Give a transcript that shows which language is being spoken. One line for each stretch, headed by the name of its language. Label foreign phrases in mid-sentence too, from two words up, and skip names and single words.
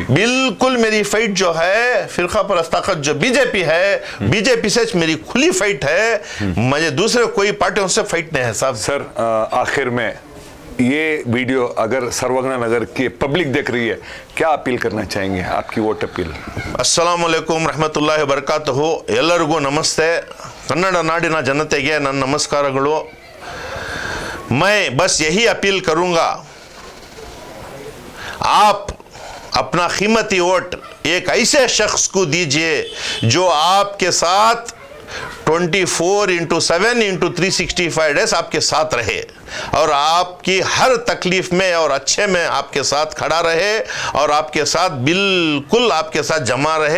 Hindi: बिल्कुल मेरी फाइट जो है फिरका परस्त ताकत जो बीजेपी है, बीजेपी से मेरी खुली फाइट है, मुझे दूसरे कोई पार्टियों से फाइट नहीं है साहब। सर आखिर में ये वीडियो अगर सर्वज्ञ नगर की पब्लिक देख रही है, क्या अपील करना चाहेंगे, आपकी वोट अपील?
Arabic: السلام عليكم رحمة الله وبركاته.
Kannada: ಎಲ್ಲರಿಗೂ ನಮಸ್ತೆ। ಕನ್ನಡ ನಾಡಿನ ಜನತೆಗೆ ನನ್ನ ನಮಸ್ಕಾರಗಳು।
Hindi: मैं बस यही अपील करूंगा, आप अपना कीमती वोट एक ऐसे शख्स को दीजिए जो आपके साथ 24/7/365 डेज आपके साथ रहे और आपकी हर तकलीफ में और अच्छे में आपके साथ खड़ा रहे और आपके साथ बिल्कुल आपके साथ जमा रहे।